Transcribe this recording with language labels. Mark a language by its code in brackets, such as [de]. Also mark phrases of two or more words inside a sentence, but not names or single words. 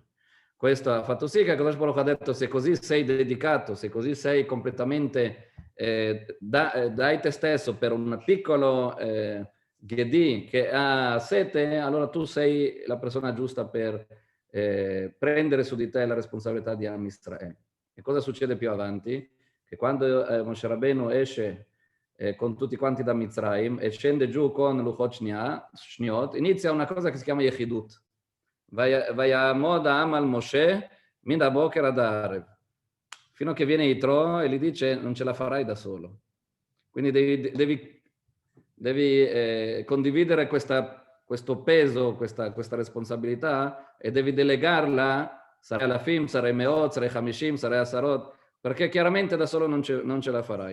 [it] Questo ha fatto sì che [he] הקדוש ברוך הוא [it] ha detto: se così sei dedicato, se così sei completamente, dai te stesso per un piccolo Ghedi che ha sete, allora tu sei la persona giusta per prendere su di te la responsabilità di Am Israele. E cosa succede più avanti? Che quando Moshe Rabbeinu esce con tutti quanti da Mitzrayim e scende giù con [he] לוחות שניות, [it] inizia una cosa che si chiama Yechidut. [he] ויעמוד העם על משה מן הבוקר עד הערב. [it] Fino a che viene Yitro e gli dice: non ce la farai da solo. Quindi devi condividere questo peso, questa responsabilità, e devi delegarla, sarai Alafim, sarai Meot, sarai Hamishim, sarai Asarot, perché chiaramente da solo non ce la farai.